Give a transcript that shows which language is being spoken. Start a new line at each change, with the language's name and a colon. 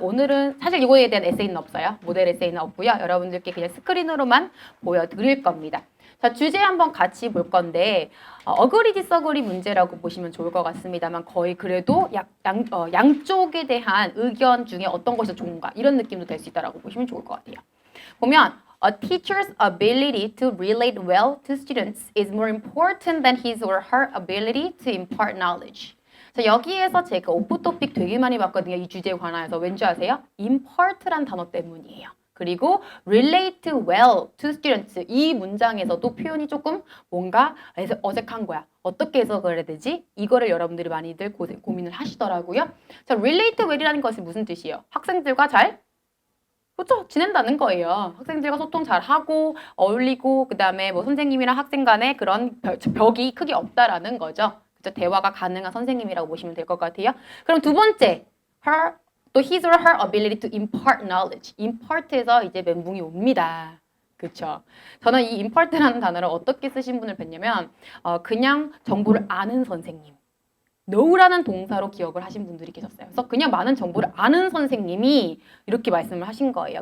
Korean: 오늘은 사실 이거에 대한 에세이는 없어요. 모델 에세이는 없고요. 여러분들께 그냥 스크린으로만 보여드릴 겁니다. 자, 주제 한번 같이 볼 건데 어그리 디서그리 문제라고 보시면 좋을 것 같습니다만 거의 그래도 양쪽에 대한 의견 중에 어떤 것이 좋은가 이런 느낌도 될 수 있다고 보시면 좋을 것 같아요.
English: 보면 A teacher's ability to relate well to students is more important than his or her ability to impart knowledge.
Korean: 자, 여기에서 제가 오프 토픽 되게 많이 봤거든요. 이 주제에 관해서. 왠지 아세요? impart란 단어 때문이에요.
English: 그리고 relate well to students.
Korean: 이 문장에서도 표현이 조금 뭔가 어색한 거야. 어떻게 해석을 해야 되지? 이거를 여러분들이 많이들 고민을 하시더라고요. 자, relate well이라는 것이 무슨 뜻이에요? 학생들과 잘 그렇죠. 지낸다는 거예요. 학생들과 소통 잘하고 어울리고 그다음에 뭐 선생님이랑 학생 간에 그런 벽이 크게 없다라는 거죠. 그렇죠. 대화가 가능한 선생님이라고 보시면 될 것 같아요. 그럼 두 번째, 또
English: his or her ability to impart knowledge.
Korean: impart에서 이제 멘붕이 옵니다. 그렇죠. 저는 이 impart라는 단어를 어떻게 쓰신 분을 뵀냐면 그냥 정보를 아는 선생님. know라는 동사로 기억을 하신 분들이 계셨어요. 그래서 그냥 많은 정보를 아는 선생님이 이렇게 말씀을 하신 거예요.